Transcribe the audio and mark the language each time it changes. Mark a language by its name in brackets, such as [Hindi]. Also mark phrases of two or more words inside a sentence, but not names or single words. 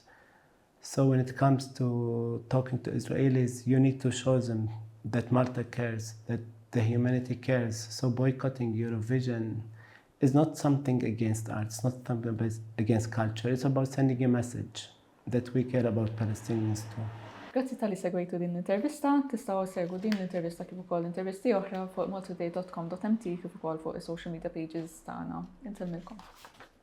[English] So when it comes to talking to Israelis, you need to show them that Malta cares, that the humanity cares. So boycotting Eurovision is not something against art, it's not something against culture. It's about sending a message that we care about Palestinians too. [Maltese] Grazzi tal-li segwejtu din l-intervista. Tistgħu segwu din l-intervista kif ukoll intervisti oħra fuq MaltaToday Co Ltd kif ukoll fuq is- [English] social media pages [Maltese] tagħna. Insellmilkom.